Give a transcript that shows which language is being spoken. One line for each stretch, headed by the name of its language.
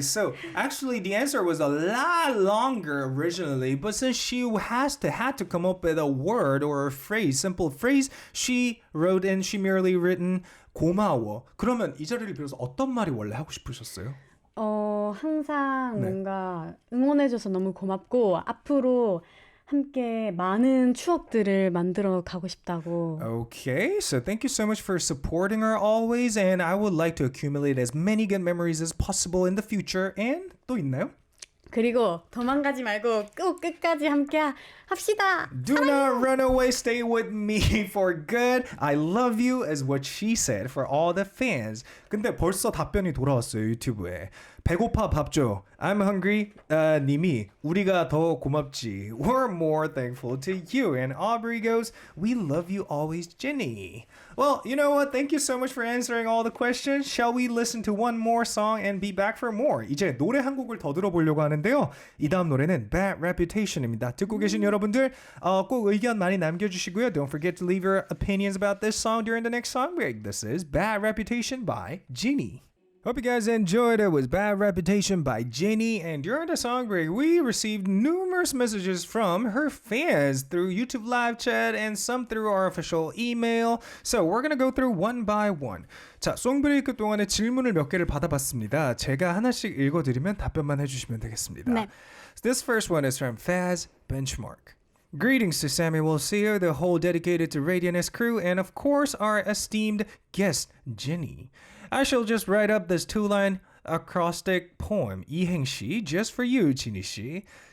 English: So actually, the answer was a lot longer originally, but since she had to come up with a word or a phrase, simple phrase, she merely written
Korean: 고마워. 그러면 이 자리를 빌어서 어떤 말이 원래 하고 싶으셨어요? 항상 뭔가 응원해줘서 너무 고맙고 앞으로 함께 많은 추억들을 만들어 가고 싶다고.
English: Okay, so thank you so much for supporting her always, and I would like to accumulate as many good memories as possible in the future. And
Korean: 또 있나요? 그리고 도망가지 말고 꼭 끝까지 함께 합시다.
English: Do not run away, stay with me for good. I love you is what she said for all the fans.
Korean: 근데 벌써 답변이 돌아왔어요, 유튜브에. 배고파 밥 줘.
English: I'm hungry.
Korean: 님이 우리가 더 고맙지.
English: We're more thankful to you. And Aubrey goes, we love you always, JINI. Well, you know what? Thank you so much for answering all the questions. Shall we listen to one more song and be back for more?
Korean: 이제 노래 한 곡을 더 들어보려고 하는데요. 이 다음 노래는 Bad Reputation입니다. 듣고 계신 여러분들 꼭 의견 많이 남겨주시고요.
English: Don't forget to leave your opinions about this song during the next song break. This is Bad Reputation by JINI. Hope you guys enjoyed it. It was Bad Reputation by JINI. And during the song break, we received numerous messages from her fans through YouTube live chat and some through our official email. So we're going to go through one by one.
Korean: 자, 송브레이크 동안에 질문을 몇 개를 받아봤습니다. 제가 하나씩 읽어드리면 답변만 해주시면 되겠습니다. 네.
English: This first one is from Faz Benchmark. Greetings to Samuel Seo, the whole dedicated to Radio'n Usé crew, and of course our esteemed guest, JINI. I shall just write up this two-line acrostic poem,
Korean: 이행시,
English: just for you, JINI 씨.